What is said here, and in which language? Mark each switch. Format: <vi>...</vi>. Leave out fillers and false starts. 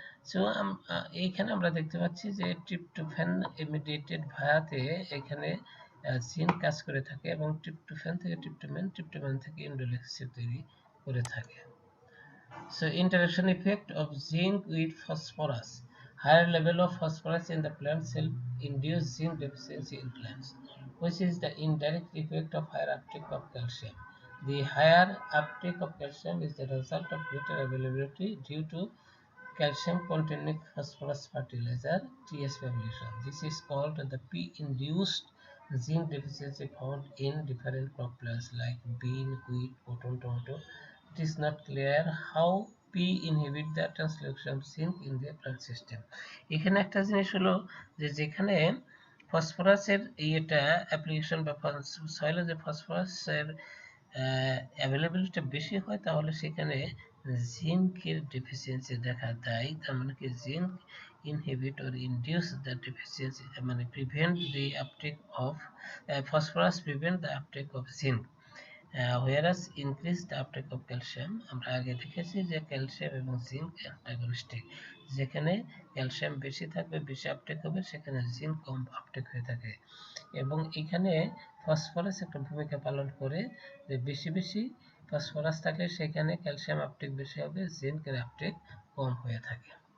<bn>So এখানে আমরা দেখতে পাচ্ছি যে ট্রিপ্টোফ্যান ইমিডিয়েটেড ভায়াতে এখানে জিঙ্ক কাজ করে থাকে এবং ট্রিপ্টোফ্যান থেকে ট্রিপ্টোমান থেকে ইন্ডোলিক অ্যাসিড তৈরি করে থাকে।</bn> <en>So, interaction effect of zinc with phosphorus. Higher level of phosphorus in the plant cell induce zinc deficiency in plants, which is the indirect effect of higher uptake of calcium. The higher uptake of calcium is the result of greater availability due to calcium-containing phosphorus fertilizer (TS population). This is called the P-induced zinc deficiency found in different crop plants like bean, wheat, cotton, tomato. It is not clear how P inhibit the translocation of zinc in the plant system.</en> <bn>এখানে একটা জিনিস হলো যে যেখানে ফসফরাসের ইয়েটা application বা সয়েলে যে ফসফরাসের availability বেশি হয় তাহলে সেখানে জিঙ্কের ডেফিসিয়েন্সি দেখা দেয়। তার মানে কি zinc</bn> <en>inhibit or induce the deficiency, মানে prevent the uptake of phosphorus, prevent the uptake of zinc. Whereas increase the uptake of calcium.</en> <bn>আমরা আগে দেখেছি যে ক্যালসিয়াম এবং জিঙ্ক অ্যান্টাগনিস্টিক। যেখানে ক্যালসিয়াম বেশি থাকবে, বেশি আপটেক হবে, সেখানে জিঙ্ক কম আপটেক হয়ে থাকে। এবং এখানে ফসফরাস একটা ভূমিকা পালন করে, যে বেশি ফসফরাস থাকলে সেখানে ক্যালসিয়াম আপটেক বেশি হবে, জিঙ্কের আপটেক কম হয়ে থাকে।</bn>